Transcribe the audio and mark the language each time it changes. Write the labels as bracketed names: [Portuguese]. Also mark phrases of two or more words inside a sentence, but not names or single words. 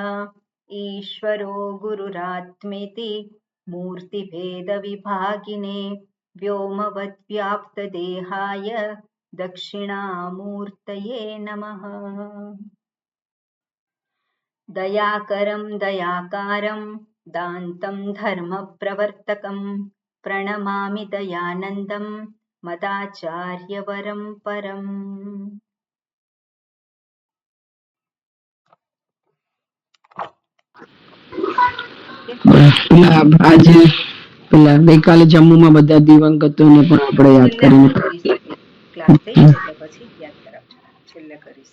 [Sanskrit] ईश्वरो गुरुरात्मेति मूर्तिभेदविभागिने व्योमवद्व्याप्तदेहाय दक्षिणामूर्तये नमः। दयाकरं दयाकारं दान्तं धर्मप्रवर्तकं प्रणमामि दयानन्दं मदाचार्यवरं परम्। [Gujarati] આજે પેલા ગઈકાલે જમ્મુમાં બધા દિવંગતોને પણ આપણે યાદ કરીને ક્લાસ થઈ જશે એટલે પછી યાદ કરાવજો, છેલ્લે કરીશ.